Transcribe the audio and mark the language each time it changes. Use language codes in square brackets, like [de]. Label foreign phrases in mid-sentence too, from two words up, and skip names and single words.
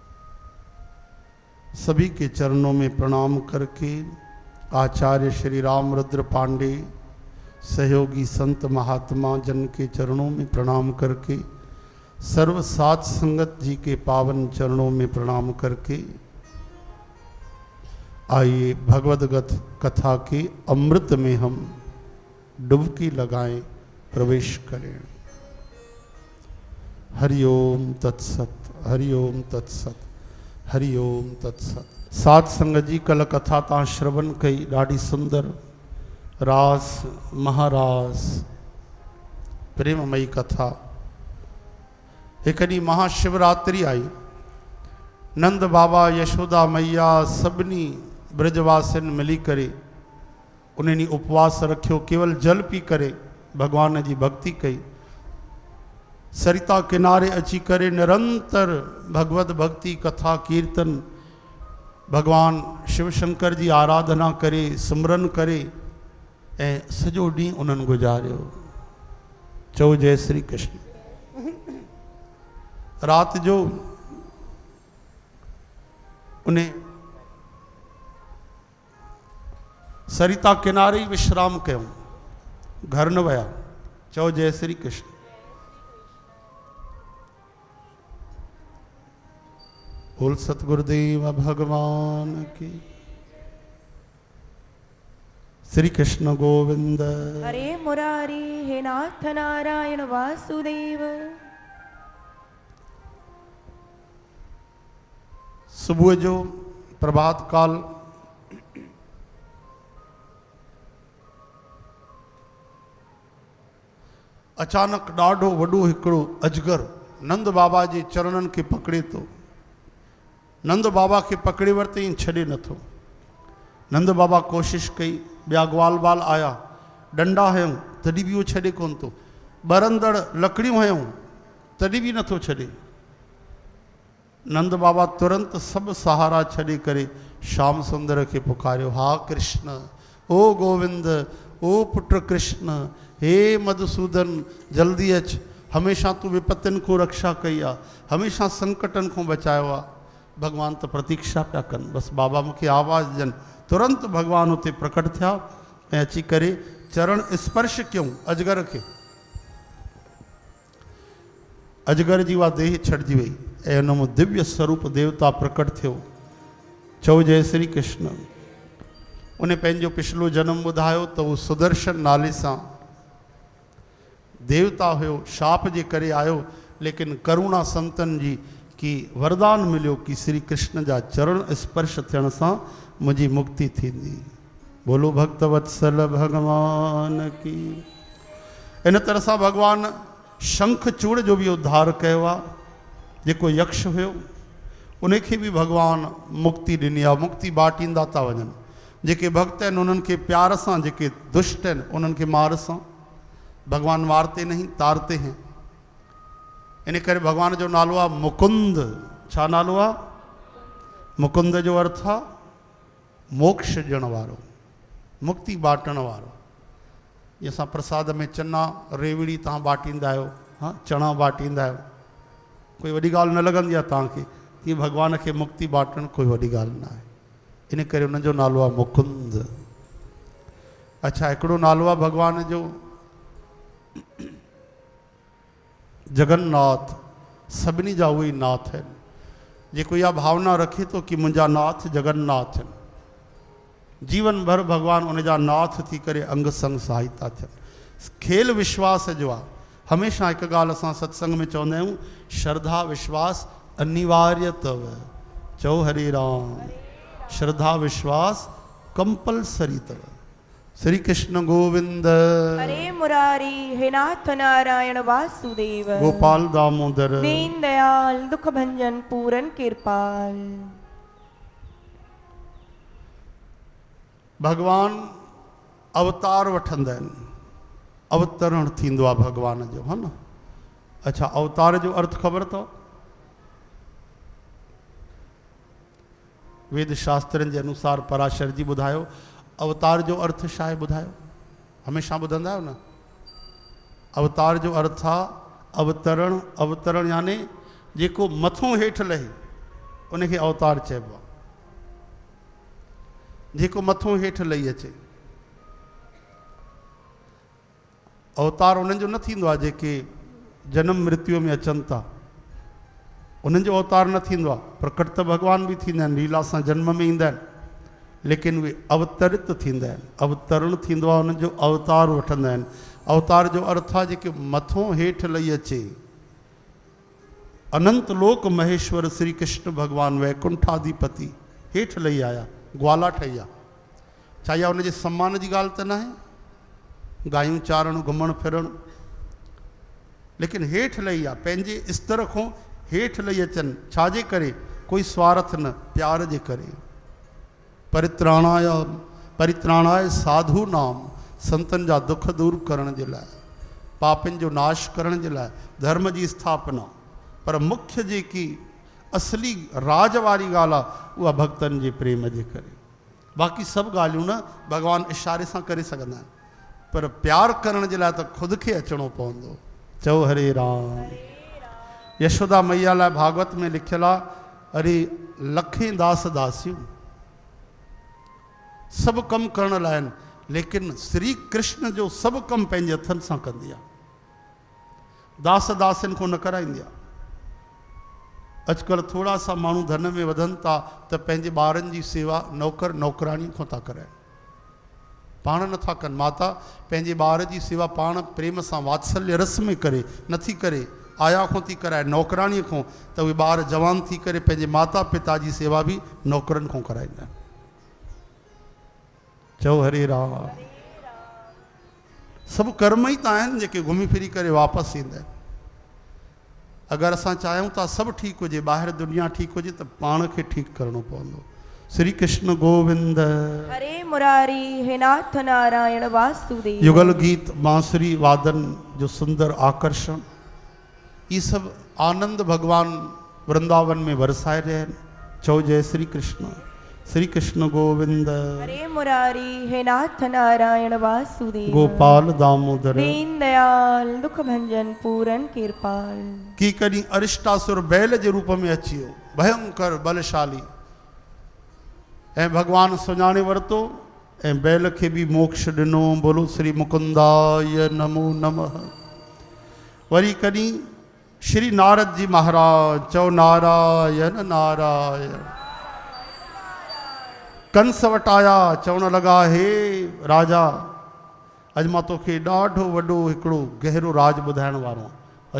[hi] के चरणों में प्रणाम करके आचार्य श्री रामरुद्र पांडे सहयोगी संत महात्मा जन के चरणों में प्रणाम करके, सर्व सात संगत जी के पावन चरणों में प्रणाम करके आइए भगवद कथा के अमृत में हम डुबकी लगाएं, प्रवेश करें। [sa] हरिओम तत्सत, हरिओम तत्सत, हरिओम तत्सत। [sd] सात संगत जी कल कथा ता श्रवण कई, ॾाढी सुंदर रास महारास प्रेममयी कथा। एक ॾींहुं महाशिवरात्रि आई, नंद बाबा यशोदा मैया सभिनी ब्रजवासिन मिली करे उन्हें उपवास रखियो, केवल जल पी करे भगवान जी भक्ति कई। सरिता किनारे अची करे निरंतर भगवत भक्ति कथा कीर्तन भगवान शिव शंकर जी आराधना करे, सिमरन करे ऐं सॼो ॾींहुं उन्हनि गुजारियो। चओ जय श्री कृष्ण। रात जो उन्हें सरिता किनारे ही विश्राम कयूं, घर न वया। चओ जय श्री कृष्ण। [hi] बोल सतगुरुदेव भगवान की। श्री कृष्ण गोविंद। हरे मुरारी हे नाथ नारायण वासुदेव। [sd] सुबह जो प्रभात काल अचानक ॾाढो वॾो हिकिड़ो अजगर नंद बाबा जे चरणनि खे पकड़े थो। नंद बाबा खे पकड़े वरितई, छॾे नथो। नंद बाबा कोशिश कई, ॿिया ग्वाल बाल आया, डंडा हयूं तॾहिं बि उहो छॾे कोन थो। बरंदड़ लकड़ियूं हयूं तॾहिं बि नथो छॾे। नंद बाबा तुरंत सभु सहारा छॾे करे श्याम सुंदर खे पुकारियो, हा कृष्ण, ओ गोविंद, ओ पुट कृष्ण, हे मधुसूदन, जल्दी अच। हमेशा तूं विपत्तियुनि खां रक्षा कई आहे, हमेशा संकटनि खां बचायो आहे। भगवान त प्रतीक्षा पिया कनि, बसि बाबा मूंखे आवाज़ ॾियनि। तुरंत भगवान उते प्रकट थिया ऐं अची करे चरण स्पर्श कयूं अजगर खे। अजगर जी उहा देह छॾिजी वई ऐं उन में दिव्य स्वरूप देवता प्रकट थियो। चओ जय श्री कृष्ण। उन पंहिंजो पिछलो जन्म ॿुधायो त उहो सुदर्शन नाले सां देवता हुयो, शाप जे करे आयो, लेकिन करुणा संतन जी की वरदान मिलियो कि श्री कृष्ण जा चरण स्पर्श थियण सां मुंहिंजी मुक्ति थींदी। [hi] बोलो भक्त वत्सल भगवान की। [sd] इन तरह सां भगवान शंखचूड़ जो भी उद्धार कयो आहे। जेको यक्ष हुयो उनखे भी भगवान मुक्ति ॾिनी आहे, मुक्ति बाटींदा था वञनि। जेके भक्त आहिनि उन्हनि खे प्यार सां, जेके दुष्ट आहिनि उन्हनि खे मार सां। [hi] भगवान मारते नहीं, तारते हैं। [sd] इन करे भगवान जो नालो आहे मुकुंद। छा नालो आहे? मुकुंद जो अर्थ आहे मोक्ष ॾियण वारो, मुक्ति बाटण वारो। जीअं असां प्रसाद में चना रेवड़ी तव्हां बाटींदा आहियो, हा चणा बाटींदा आहियो, कोई वॾी ॻाल्हि न लॻंदी आहे तव्हांखे। तीअं भगवान खे मुक्ति बाटण कोई वॾी ॻाल्हि न आहे। इन करे उनजो नालो आहे मुकुंद। अच्छा, हिकिड़ो नालो आहे भगवान जो जगन्नाथ। सभिनी जा उहे ई नाथ आहिनि। जेको इहा भावना रखे थो कि मुंहिंजा नाथ जगन्नाथ आहिनि, जीवन भर भगवान उनजा नाथ थी करे अंग संग सहायता थियनि। खेल विश्वास जो आहे। हमेशह हिकु ॻाल्हि असां सत्संग में चवंदा आहियूं, श्रद्धा विश्वास अनिवार्य अथव। चओ हरे राम। श्रद्धा विश्वास कंपलसरी अथव। [hi] श्री कृष्ण गोविंद। हरे मुरारी हे नाथ नारायण वासुदेव। गोपाल दामोदर। दीन दयाल दुख भंजन पूरन कृपाल। [sd] भगवान अवतार वठंदा आहिनि, अवतरण थींदो आहे भगवान जो, है न। अच्छा, अवतार जो अर्थ ख़बर अथव? वेद शास्त्रनि जे अनुसार पराशर जी ॿुधायो अवतार जो अर्थ छा आहे, ॿुधायो। हमेशा ॿुधंदा आहियो न। अवतार जो अर्थ आहे अवतरण। अवतरण यानी जेको मथों हेठि लहे उनखे अवतार चइबो आहे। जेको मथों हेठि लही अचे। अवतार उन्हनि जो न थींदो आहे जेके जनम मृत्यु में अचनि था, उन्हनि जो अवतार न थींदो आहे। प्रकट त भॻवान बि थींदा आहिनि, लीला सां जन्म में ईंदा आहिनि, लेकिन उहे अवतरित थींदा आहिनि। अवतरण थींदो आहे, उन्हनि जो अवतार वठंदा आहिनि। अवतार जो अर्थ आहे जेके मथों हेठि लही अचे। अनंत लोक महेश्वर श्री कृष्ण भगवान वैकुंठाधिपति हेठि लही आया, ग्वाला ठही आहे। छा इहा उनजे सम्मान जी ॻाल्हि त न आहे? गायूं चारण, घुमण फिरण, लेकिन हेठि लही आहे, पंहिंजे स्तर खां हेठि लही अचनि। छाजे करे? कोई स्वार्थ न, प्यार जे करे। [sa] परित्राणाय साधु नाम, [sd] संतन जा दुख दूर करण जे लाइ, पापनि जो नाश करण जे लाइ, धर्म जी स्थापना। पर मुख्य जेकी असली राज वारी ॻाल्हि आहे उहा भक्तनि जे प्रेम जे करे। बाक़ी सभु ॻाल्हियूं न भॻवानु इशारे सां करे सघंदा आहिनि, पर प्यार करण जे लाइ त ख़ुदि खे अचिणो पवंदो। चओ हरे राम। यशोदा मैया लाइ भागवत में लिखियलु आहे, अरे लखें दास दासियूं सभु कमु करण लाइ आहिनि, लेकिन श्री कृष्ण जो सभु कमु पंहिंजे हथनि सां कंदी आहे, दास दासियुनि खां न कराईंदी आहे। अॼुकल्ह थोड़ा सा माण्हू धन में वधनि था त पंहिंजे ॿारनि जी सेवा नौकर नौकराणी खां था कराइनि, पाण नथा कनि। माता पंहिंजे ॿार जी सेवा पाण प्रेम सां वात्सल्य रस में करे नथी करे, आया खां थी कराए, नौकराणीअ खां, त उहे ॿार जवान थी करे पंहिंजे माता पिता जी सेवा बि नौकरनि खां कराईंदा आहिनि। चओ हरे राम। सभु कर्म ई त आहिनि जेके घुमी फिरी करे वापसि ईंदा आहिनि। अगरि असां चाहियूं था सभु ठीकु हुजे, ॿाहिरि दुनिया ठीकु हुजे, त पाण खे ठीकु करिणो पवंदो। [hi] श्री कृष्ण गोविंद हरे मुरारी, हे नाथ नारायण वासुदेव। युगल गीत, बांसुरी वादन जो सुंदर आकर्षण, ये सब आनंद भगवान वृंदावन में बरसाए रहे हैं। [sd] चौ जय श्री कृष्ण। श्री कृष्ण गोविंद [hi] हरे मुरारी, हे नाथ नारायण वासुदेव। गोपाल दामोदर दीन दयाल, दुख भंजन पूरन कृपाल। [sd] की करी अरिष्टासुर बैल जे रूप में अची वियो, भयंकर बलशाली, ऐं भगवान सुञाणे वरितो ऐं बैल खे बि मोक्ष ॾिनो। [sa] बोलो श्री मुकुंदाय नमो नमः। [sd] वरी कॾहिं श्री नारद जी महाराज, चओ नारायण नारायण। कंस वटि आया, चवण लॻा, हे राजा, अॼु मां तोखे ॾाढो वॾो हिकिड़ो गहरो राज ॿुधाइण वारो आहियां।